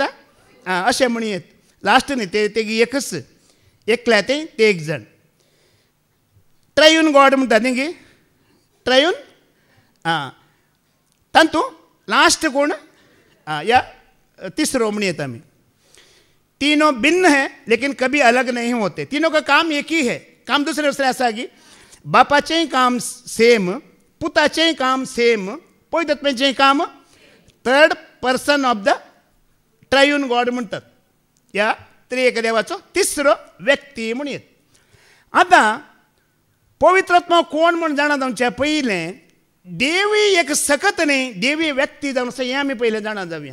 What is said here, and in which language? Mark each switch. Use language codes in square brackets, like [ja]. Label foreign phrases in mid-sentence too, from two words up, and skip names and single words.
[kok] अशें म्हणयेत. लास्ट न्ही ते एकच. एकल्या ते एक जण. [en] Triune God [kok] म्हणटात न्ही गे. ट्रायून तांतू लास्ट कोण? या तीसरो म्हणयेत आमी. [hi] तीनों भिन्न है लेकिन कभी अलग नहीं होते. तीनों का काम एक ही है. [kok] काम दुसरे आसा की बापाचेंय काम सेम, पुताचेंय काम सेम, पवित्रात्म्याचेंय काम. [en] third person of the Triune God म्हणटात. [kok] या त्रिएक देवाचो तिसरो व्यक्ती म्हणयेत. आतां पवित्र आत्मा कोण म्हण जाणा जावच्या पयलें देवी एक सकत न्ही, देवी व्यक्ती जावन आसा हें आमी पयलें जाणा जावया.